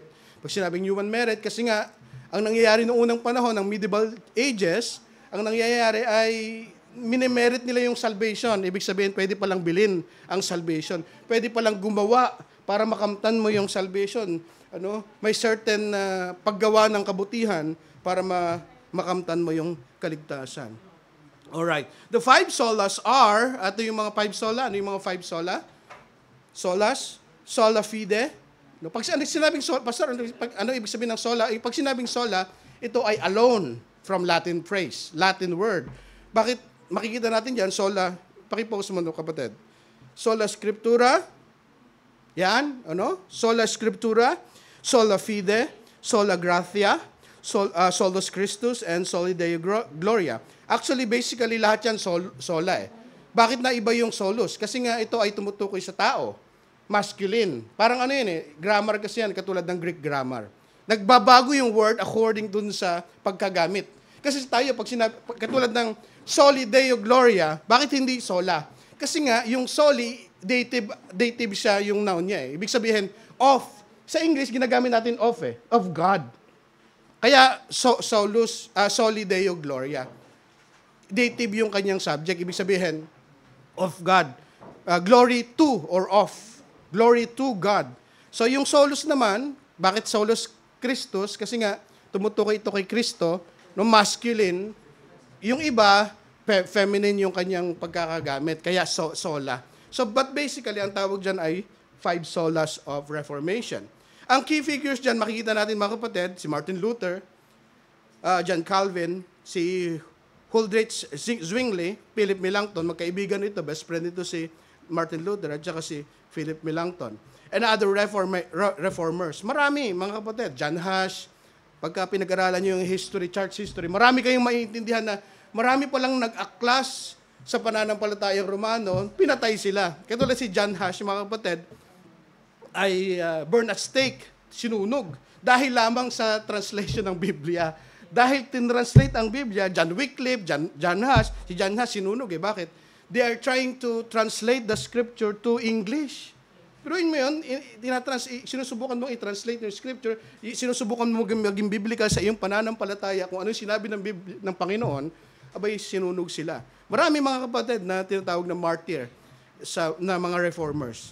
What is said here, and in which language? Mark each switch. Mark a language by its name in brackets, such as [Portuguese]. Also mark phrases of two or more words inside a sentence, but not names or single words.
[Filipino] Pag sinabing [English] human merit, [Filipino] kasi nga, ang nangyayari noong unang panahon ng [English] medieval ages, [Filipino] ang nangyayari ay minimerit nila yung salvation. Ibig sabihin, pwede palang bilhin ang salvation. Pwede palang gumawa para makamtan mo yung salvation. May certain paggawa ng kabutihan para makamtan mo yung kaligtasan. [English] Alright. The 5 solas are, [Filipino] ito yung mga 5 sola. Ano yung mga 5 sola? Solas, [Latin] sola fide. [Filipino] Pag sinabing sola, Pastor, ano ibig sabihin ng sola? Pag sinabing sola, ito ay [English] alone from Latin phrase, Latin word. [Filipino] Bakit makikita natin dyan, sola, pakipost mo kapatid. [Latin] Sola scriptura, yan, Sola scriptura, sola fide, sola gratia, solus Christus, and soli Deo gloria. [English] Actually, basically, [Filipino] lahat yan sola eh. Bakit na iba yung solus? Kasi nga ito ay tumutukoy sa tao. Masculine. Parang grammar kasi yan, katulad ng [English] Greek grammar. [Filipino] Nagbabago yung word according dun sa pagkagamit. Kasi tayo, katulad ng [Latin] soli Deo gloria, [Filipino] bakit hindi sola? Kasi nga, yung soli, dative siya yung noun niya eh. Ibig sabihin, of. Sa English, ginagamit natin [English] of God. [Filipino] Kaya, [Latin] soli Deo gloria. [Filipino] Dative yung kanyang subject. Ibig sabihin, [English] of God. Glory to or of. Glory to God. [Filipino] So, yung solus naman, bakit [Latin] solus Christus? [Filipino] Kasi nga, tumutukoy ito kay Kristo, masculine. Yung iba, feminine yung kanyang pagkakagamit. Kaya sola. [English] So, but basically, [Filipino] ang tawag dyan ay 5 [English] solas of Reformation. [Filipino] Ang [English] key figures [Filipino] dyan, makikita natin mga kapatid, si Martin Luther, John Calvin, si Huldrych Zwingli, Philip Melanchthon, magkaibigan ito, [English] best friend [Filipino] ito si Martin Luther at saka si Philip Melanchthon. [English] And other reformers. [Filipino] Marami, mga kapatid. John Huss, pagka pinag-aralan nyo yung history, [English] church history, [Filipino] marami kayong maiintindihan na marami palang nag-aklas sa pananampalatayang Romano, pinatay sila. Katulad si John Huss, mga kapatid, ay [English] burn at stake, [Filipino] sinunog. Dahil lamang sa translation ng Biblia. Dahil tinranslate ang Biblia, John Wycliffe, John Huss, si John Huss sinunog Bakit? [English] They are trying to translate the scripture to English. [Filipino] Pero yun mo yun, sinusubukan mong i-translate yung scripture, sinusubukan mong maging biblical sa iyong pananampalataya kung ano yung sinabi ng Panginoon, abay sinunog sila. Marami mga kapatid na tinatawag na martyr na mga reformers.